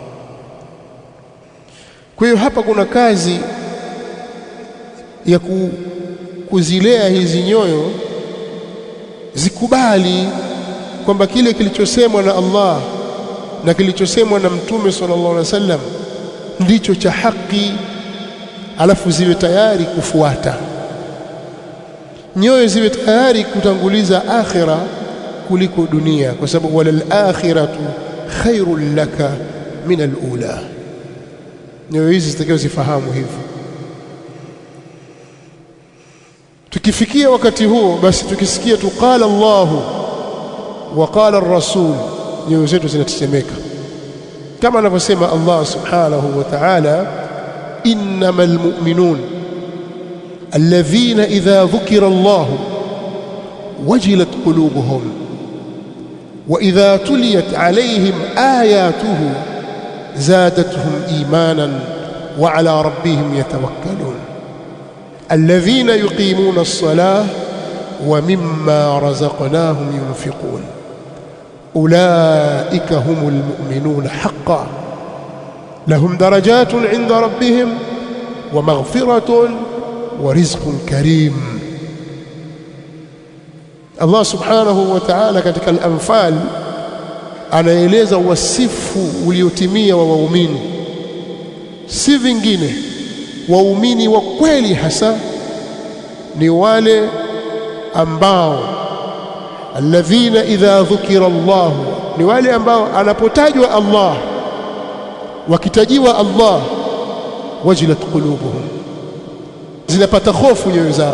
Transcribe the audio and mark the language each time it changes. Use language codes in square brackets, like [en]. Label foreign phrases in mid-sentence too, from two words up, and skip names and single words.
[sw] Kwa hiyo hapa kuna kazi ya kuzilea hizi nyoyo zikubali kwamba kile kilichosemwa na Allah na kilichosemwa na mtume [ar] صلى الله عليه وسلم [sw] ndicho cha haki, alafu ziwe tayari kufuata. Nyoyo ziwe tayari kutanguliza akhira kuliko dunia, kwa sababu [ar] وللآخرة خير لك من الأولى. [sw] Nyoyo hizi zitakiwa zifahamu hivyo. Tukifikia wakati huo, basi tukisikia tu [ar] قال الله وقال الرسول, [sw] nyoyo zetu zinatetemeka kama anavyosema Allah [ar] سبحانه وتعالى إنما المؤمنون الذين إذا ذكر الله وجلت قلوبهم وإذا تليت عليهم آياته زادتهم إيمانا وعلى ربهم يتوكلون الذين يقيمون الصلاة ومما رزقناهم ينفقون أولئك هم المؤمنون حقا لهم درجات عند ربهم ومغفرة ورزق كريم. الله سبحانه وتعالى [sw] katika al-Anfal anaeleza wasifu uliotimia wa waumini, si vingine. Waumini wa kweli hasa ni wale ambao [ar] الذين إذا ذكر الله, [sw] ni wale ambao anapotajwa Allah, wakitajiwa Allah, [ar] وجلت قلوبهم, [sw] zinapata hofu nyoyo zao.